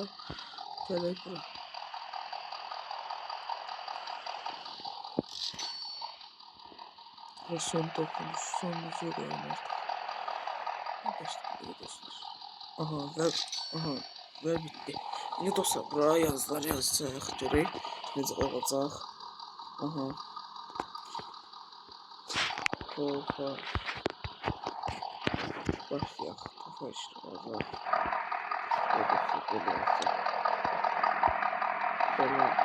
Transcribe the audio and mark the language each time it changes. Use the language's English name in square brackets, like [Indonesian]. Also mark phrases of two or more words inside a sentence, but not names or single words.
[Turkish] Böyle bura. Ve son dokunuş. Sonucu koyalım artık. Arkadaşlar dostlar. Aha ve bitti. Yine dostlar buraya yazılar yazacaq. [Azerbaijani] Görək necə olacaq. Aha. Tofa. Başlayaq. Tofa işlə olacaq. [Turkish] Böyle yazacaq. Böyle.